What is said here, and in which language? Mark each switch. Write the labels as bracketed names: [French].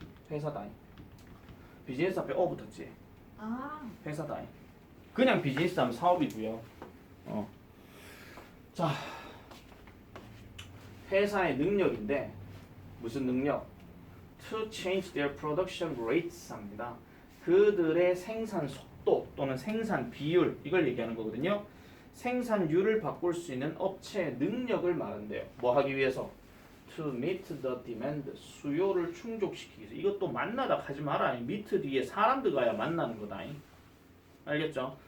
[Korean] 회사다잉. 비즈니스 앞에 어 붙었지? 아, 회사다잉. 그냥 비즈니스 하면 사업이고요. 자, 회사의 능력인데 무슨 능력? [English] To change their production rates [Korean] 합니다. 그들의 생산 속도 또는 생산 비율 이걸 얘기하는 거거든요. 생산율을 바꿀 수 있는 업체의 능력을 말한대요. 뭐 하기 위해서? [English] To meet the demand. [Korean] 수요를 충족시키기 위해서. 이것도 만나다 하지 마라. meet 뒤에 사람 들어가야 만나는 거다. 알겠죠?